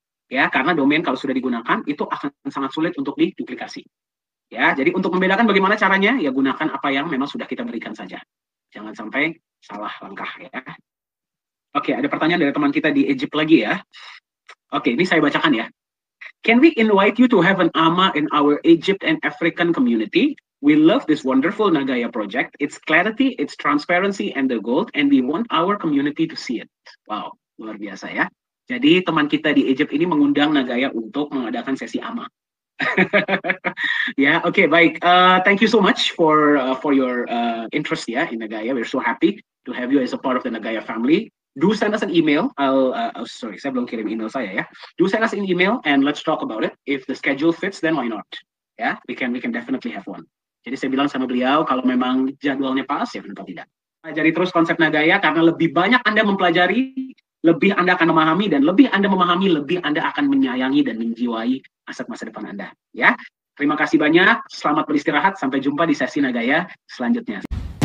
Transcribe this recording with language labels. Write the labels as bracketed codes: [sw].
[id] ya, karena domain kalau sudah digunakan itu akan sangat sulit untuk diduplikasi. Ya, jadi untuk membedakan bagaimana caranya, ya gunakan apa yang memang sudah kita berikan saja. Jangan sampai salah langkah ya. Oke, ada pertanyaan dari teman kita di Egypt lagi ya. Oke, ini saya bacakan ya. [en] Can we invite you to have an AMA in our Egypt and African community? We love this wonderful Nagaya project. It's clarity, it's transparency, and the gold, and we want our community to see it. [id] Wow, luar biasa ya. Jadi teman kita di Egypt ini mengundang Nagaya untuk mengadakan sesi AMA. [en] Yeah, okay, [id] baik. [en] Thank you so much for your interest in Nagaya. We're so happy to have you as a part of the Nagaya family. Do send us an email. Sorry, [id] saya belum kirim email saya ya. [en] Do send us an email and let's talk about it. If the schedule fits, then why not? Yeah, we can definitely have one. [id] Jadi saya bilang sama beliau, kalau memang jadwalnya pas, ya kenapa tidak? Pelajari terus konsep Nagaya, karena lebih banyak Anda mempelajari, lebih Anda akan memahami, dan lebih Anda memahami, lebih Anda akan menyayangi dan menjiwai aset masa depan Anda. Ya, terima kasih banyak, selamat beristirahat, sampai jumpa di sesi Nagaya selanjutnya.